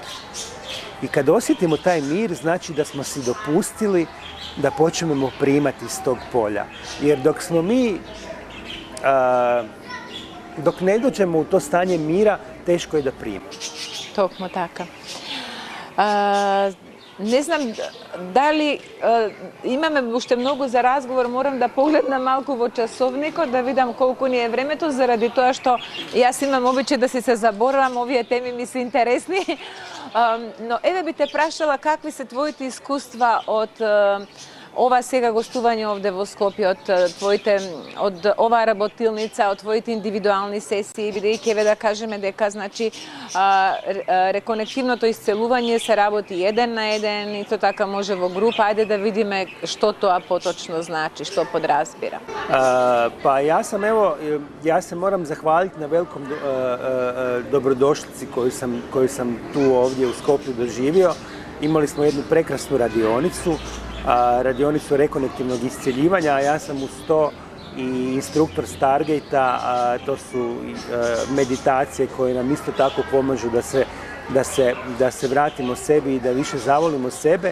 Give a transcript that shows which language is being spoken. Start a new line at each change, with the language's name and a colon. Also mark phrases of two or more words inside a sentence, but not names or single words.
Croatian: I kad osjetimo taj mir, znači da smo si dopustili da počnemo primati iz tog polja. Jer dok smo mi, dok ne dođemo u to stanje mira, teško je da primimo.
Macedonian: Токму така. Не знам дали imаме уште многу за разговор, морам да погледнам малку во часовникот, да видам колку ни е времето, заради тоа што јас имам обичај да се заборавам, овие теми ми се интересни. Но еве би те прашала какви се твоите искуства од ова сега гостување овде во Скопје, од оваа работилница, од твоите индивидуални сесии, бидејќи еве да кажеме дека значи реконективното исцелување се работи еден на еден, и то така може во група. Ајде да видиме што тоа поточно значи, што подразбира.
Croatian: Pa ja se moram zahvaliti na velikom dobrodošlici koju sam tu ovdje u Skoplju doživio. Imali smo jednu prekrasnu radionicu rekonektivnog iscjeljivanja, a ja sam uz to i instruktor Stargate-a, to su meditacije koje nam isto tako pomažu da se vratimo sebi i da više zavolimo sebe.